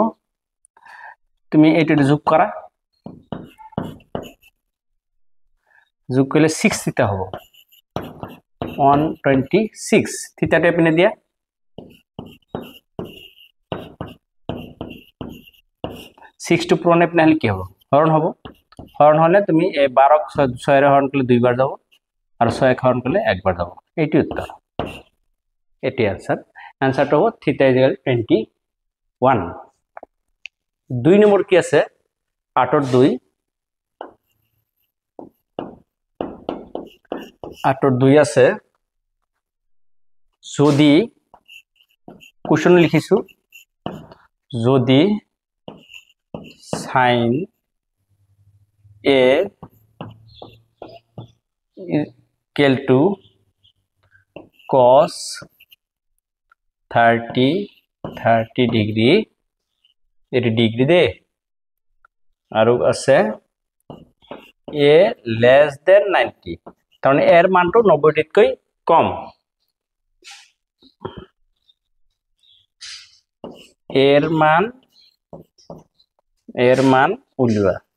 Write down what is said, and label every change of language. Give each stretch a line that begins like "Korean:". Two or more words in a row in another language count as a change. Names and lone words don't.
Assamese: তুমি এইটো যোগ কৰা, যোগ কৰিলে 6 থিটা হ'ব, 126। থিটাটো এইপিনে দিয়া, 6 টো পূৰণ এইপিনে আহিলে কি হ'ব, হৰণ হ'ব। হৰণ হলে তুমি এই 12ক 6 হৰণ কৰিলে 2 বাৰ যাব, আৰু 6 হৰণ কৰিলে 1 বাৰ যাব। এইটো উত্তৰ, এটি আনসার। আনসারটা হ'ব
English: theta is equal
Assamese: 21। 2 নম্বৰ কি আছে, 8 ৰ 2, 8 ৰ 2 আছে, যদি কোশ্চেন লিখিছো, যদি sin a
English: equal to cos 30 ডিগ্ৰী,
Assamese: এটি ডিগ্ৰী দে, আৰু আছে
English: a less than 90,
Assamese: তাৰমানে এর মানটো 90 ডিগ্ৰীতকৈ কম। এর মান উলিওৱা,